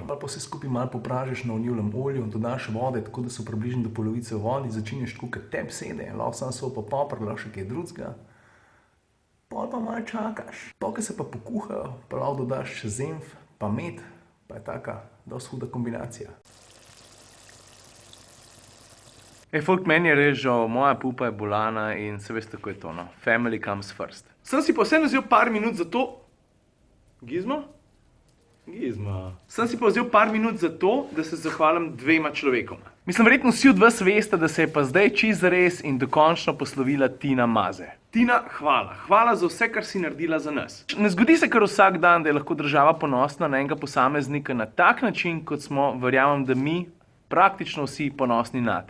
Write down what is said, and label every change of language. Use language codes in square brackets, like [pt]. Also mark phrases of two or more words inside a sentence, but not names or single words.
[sl] Pa vse skupaj malo popražiš na olivnem olju, dodaš vode, tako da so približno do polovice vodi, začinješ tako, kot tebi sede, lahko samo sol pa poper, lahko še kaj drugega. Pol pa malo čakaš. Poke se pa pokuhajo, pa lahko dodaš še zenf, pa med, pa je taka dosti huda kombinacija. Folk, meni je res žal, moja pupa je bolana in se veste, kako je to, no. [en] Family comes first. [sl] Sem si pa vseeno vzel par minut za to... Gizmo? Gizmo. Sem si pa vzel par minut za to, da se zahvalim dvema človekoma. Mislim, verjetno vsi od vas veste, da se je pa zdaj čisto zares in dokončno poslovila Tina Maze. Tina, hvala. Hvala za vse, kar si naredila za nas. Ne zgodi se kar vsak dan, da je lahko država ponosna na enega posameznika na tak način, kot smo, verjamem, da mi, praktično vsi ponosni nate.